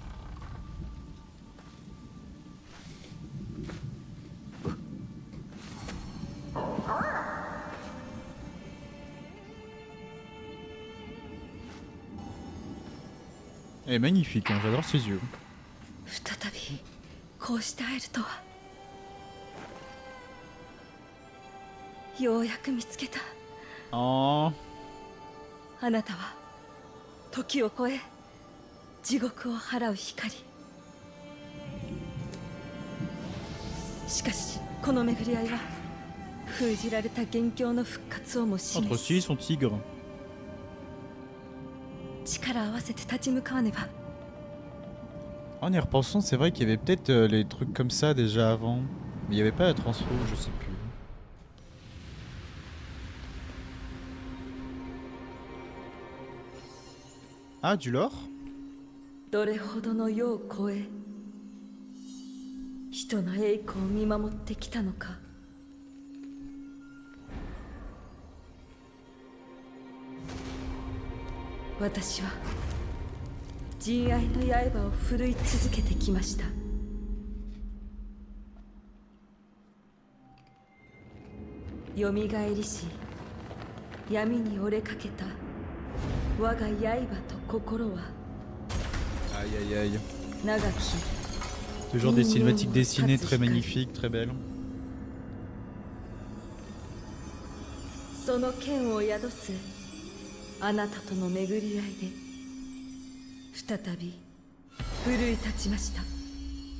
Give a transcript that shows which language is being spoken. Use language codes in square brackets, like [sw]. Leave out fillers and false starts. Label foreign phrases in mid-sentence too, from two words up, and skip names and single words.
[fr] Elle est magnifique, hein, j'adore ses yeux. [ja] 再びこうして会えるとは。ようやく見つけた。 Oh. あなたは時を超え地獄を払う光。しかしこの巡り合いは封じられた元凶の復活をも [fr] Entre [ja] 示 [fr] aussi [ja] す。 [fr] son tigre. [ja] 力合わせて立ち向かわねば。 [fr] En y repensant, c'est vrai qu'il y avait peut-être les trucs comme ça déjà avant. Mais il n'y avait pas la transfo, je sais plus. Ah, du lore? [ja] どれほどの世を超え人の栄光を見守ってきたのか。私は仁愛の刃を振るい続けてきました。よみがえりし闇に折れかけた我が刃と心は [fr] Aïe aïe aïe. [ja] 長き [fr] Toujours des cinématiques dessinées très magnifiques, très belles. [ja] その剣を宿すあなたとの巡り合いで再び奮い立ちました。